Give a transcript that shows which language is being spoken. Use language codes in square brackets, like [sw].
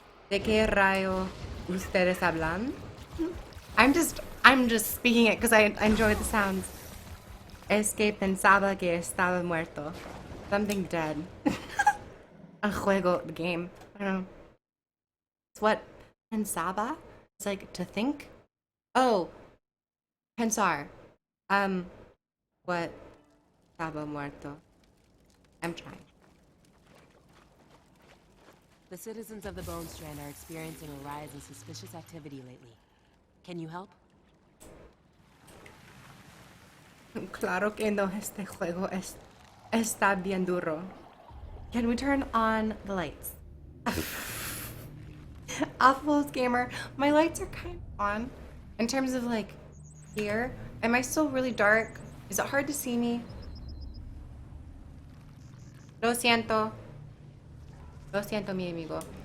[es] ¿De qué rayo ustedes hablan? [en] I'm just speaking it because I enjoy the sounds. [es] Es que pensaba que estaba muerto. [en] Something dead. [es] El juego, [en] the game. I don't know. It's what [es] pensaba? [en] It's like to think. Oh, [es] Pensar. [en] What? [es] Estaba muerto. [en] I'm trying. The citizens of the Bone Strand are experiencing a rise in suspicious activity lately. Can you help? [es] Claro que no, este juego está bien duro. [en] Can we turn on the lights? Awful gamer. My lights are kind of on. In terms of like here. Am I still really dark? Is it hard to see me? [es] Lo siento. Lo siento, mi amigo.